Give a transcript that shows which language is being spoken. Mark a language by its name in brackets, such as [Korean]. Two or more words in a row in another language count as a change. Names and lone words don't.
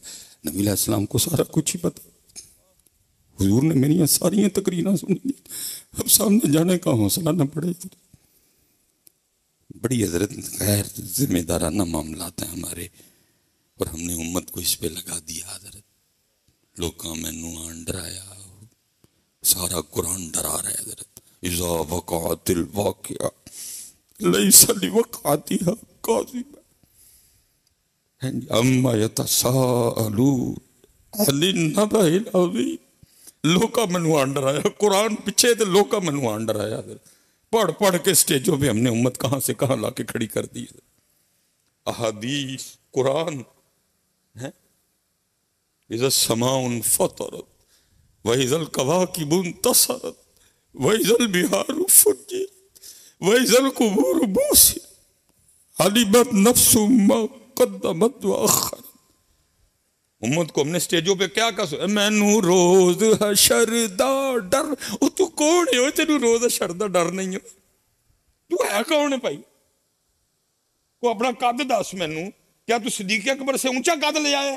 [Urdu] نبی علیہ السلام کو سارا کچھ ہی پتا، حضور نے میری ساری تقریریں سنی لی، اب سامنے جانے کا حوصلہ نہ پڑے۔ بڑی حضرت غیر ذمہ دارانہ معاملات ہیں ہمارے، اور ہم نے امت کو اس پہ لگا دیا حضرت۔ [Punjabi] لوکاں مینوں آن ڈرایا، [Urdu] سارا قرآن ڈرا رہا ہے [Punjabi] حضرت۔ [Arabic] اذا وقعت الواقعہ لیس لوقعتها کاذبہ اما یتساءلون عن النبأ العظیم۔ [Punjabi] لوکاں مینوں آن ڈرایا، قرآن پیچھے تے لوکاں مینوں آن ڈرایا حضرت۔ [Urdu] پڑھ پڑھ کے سٹیجوں پہ ہم نے امت کہاں سے کہاں لا کے کھڑی کر دی۔ احادیث قرآن ہے۔ [Arabic] اذا السماء انفطرت وَإِذَا الْكَوَاكِبُ انتَثَرَتْ وَإِذَا الْبِحَارُ فُجِّرَتْ وَإِذَا الْقُبُورُ بُعْثِرَتْ عَلِمَتْ نَفْسٌ مَّا قَدَّمَتْ وَأَخَّرَتْ۔ [Urdu] امت کو ہم نے سٹیجوں پہ کیا کہا، [Punjabi] مینوں روز حشر دا ڈر۔ او تو کون ہے تینوں روز حشر دا ڈر نہیں ہے؟ [Urdu] تو ہے کون ہے بھائی؟ [Punjabi] کو اپنا قد دس مینوں، [Urdu] کیا تو صدیق اکبر سے اونچا قد لے آیا ہے؟